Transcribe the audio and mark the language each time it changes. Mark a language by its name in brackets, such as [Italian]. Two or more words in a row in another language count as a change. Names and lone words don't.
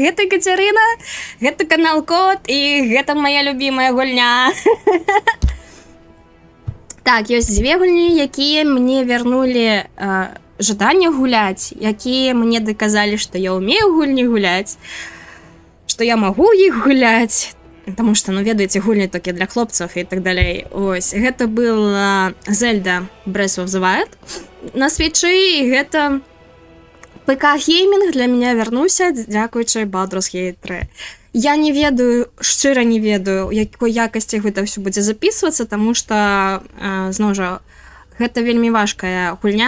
[Belarusian] Гэта Кацярына, гэта канал Кот, і гэта [Russian] моя любимая [Belarusian] гульня. Так, ёсць дзве гульні, якія мне вярнулі жаданне гуляць, якія мне даказалі, што я ўмею гульні гуляць, што я магу іх гуляць. [Russian] Потому что, [Belarusian] ну, ведаеце, гульні толькі для хлопцаў і так далей. Ось, гэта был Zelda Breath of the Wild на свечы, і гэта ПК-геймінг [Russian] для меня [Belarusian] вярнуўся, дзякуючы Baldur's Gate 3. Я не ведаю, шчыра не ведаю, якой якасці гэта ўсё будзе записывацца, таму што, зноў жа, гэта вельмі важкая гульня.